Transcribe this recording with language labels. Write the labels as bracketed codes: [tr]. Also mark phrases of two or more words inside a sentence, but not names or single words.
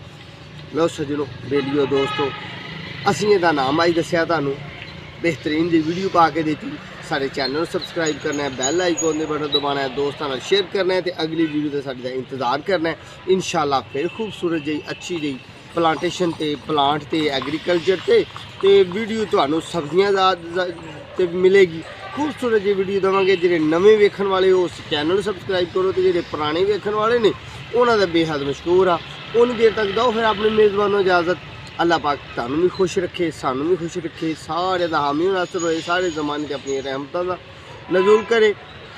[pa] لو سجنوں بیلیو دوستوں، اسیں ایہدا نام آئی دسیا تہانوں، بہترین جی ویڈیو پا کے دتی. سارے چینل سبسکرائب کرنا ہے, [en] bell icon [pa] دے بٹن دبانا ہے، دوستوں نال شیئر کرنا ہے، تو اگلی ویڈیو کا ساڈا انتظار کرنا ہے. [ar] إن شاء الله [pa] پھر خوبصورت جی اچھی جی پلانٹیشن تے پلانٹ تے ایگریکلچر تے ویڈیو تہانوں سبزیاں تے ملے گی. خوبصورت جی ویڈیو دیواں گے۔ جہڑے نوے ویکھن والے ہو اس چینل سبسکرائب کرو، تو جہڑے پرانے ویکھن والے نے انہاں دا بے حد مشکور آ. اونی دیر تک دو پھر اپنے میزبانوں اجازت۔ اللہ پاک تہانوں بھی خوش رکھے، سانوں بھی خوش رکھے، سارے دا حامی ناصر ہووے، سارے زمانے تے اپنی رحمتاں دا نزول کرے.